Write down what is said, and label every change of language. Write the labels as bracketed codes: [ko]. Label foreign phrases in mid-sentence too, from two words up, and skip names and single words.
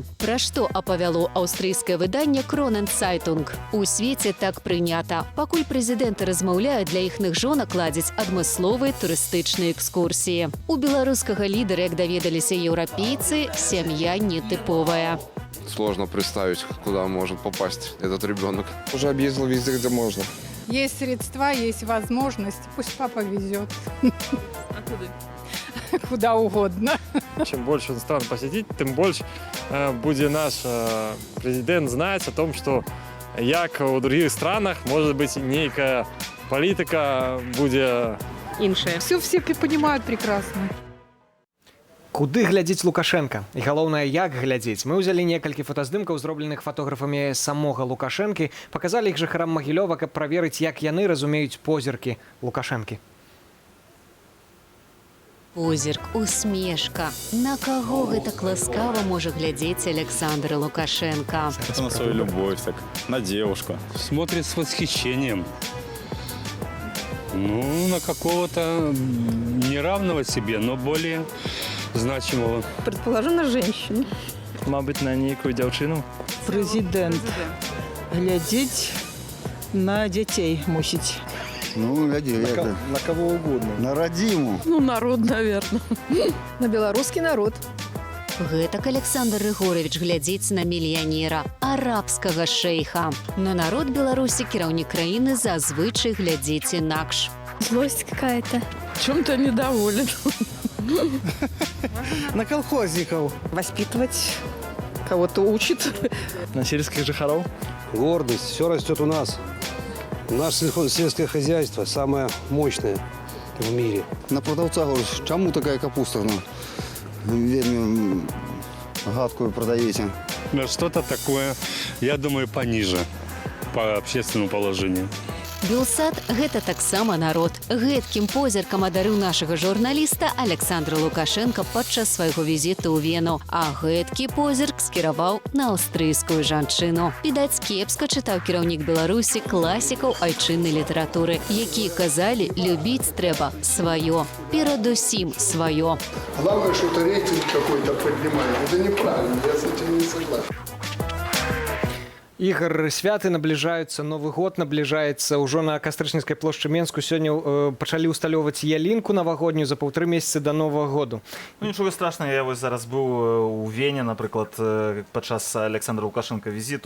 [be] Пра што апавяло аўстрыйскае выданне «Кронен-Цайтунг». У свеце так прынята. Пакуль прэзідэнты размаўляюць, для іхных жонак ладзяць адмысловыя турыстычныя экскурсіі. У беларускага лідара, як даведаліся еўрапейцы, сям'я нетыповая. [ru] Сложно представить, куда может попасть этот ребенок. Уже объездил везде, где можно. Есть средства, есть возможность. Пусть папа везет. А куда? Куда угодно. Чем больше стран посетить, тем больше будет наш президент знать о том, что як у других странах может быть некая политика будет... [be] Іншыя. [ru] Все понимают прекрасно. [be] Куды глядзіць Лукашенка? І галоўнае, як глядзець? Мы ўзялі некалькі фотаздымкаў, зробленых фотографамі самога Лукашэнкі, паказалі іх жыхарам Магілёва, каб праверыць, як яны разумеюць позіркі Лукашэнкі. Позірк, усмешка. На каго гэтак ласкава можа глядзець Александр Лукашенко? [ru] Это на свою любовь, так, на девушку. Смотрит с восхищением. Ну, на какого-то неравного себе, но более значимого. Предположу, на женщину. Мабуть, на некую девчину. Президент. Глядеть на детей мусить. Ну, на кого угодно. На родиму. Ну, народ, наверное. На белорусский народ. [be] Гэтак Александр Рыгорович глядзіць на мільянера, арабскага шэйха. На народ Беларусі кіраўнік краіны зазвычай глядзіць інакш. [ru] Злость какая-то. Чем-то недоволен. На колхозников. Воспитывать. Кого-то учит. На сельских жихаров. Гордость. Все растет у нас. Наше сельское хозяйство самое мощное в мире. На продавца говорю, чему такая капуста? Вельми гадкую продаете. Что-то такое, я думаю, пониже по общественному положению. [be] Белсад – гэта таксама народ. Гэткім позіркам адарыў нашага журналіста Александра Лукашенка падчас свайго візіту ў Вену. А гэткі позірк скіраваў на аўстрыйскую жанчыну. Відаць, кепска чытаў кіраўнік Беларусі класікаў айчыннай літаратуры, якія казалі, любіць трэба сваё. Перадусім сваё. [ru] Главное, что это рейтинг какой-то поднимает. Это неправильно, я с этим не согласен. [be] Ігор, святы набліжаюцца, Новы год набліжаецца. Ужо на Кастрычніцкай плошчы Менску сёння пачалі ўсталёўваць ялінку навагоднюю за 1,5 месяцы до Новага году. Ну, нічога страшного, я вось зараз быў у Вене, напрыклад, падчас Александра Лукашенка візіту.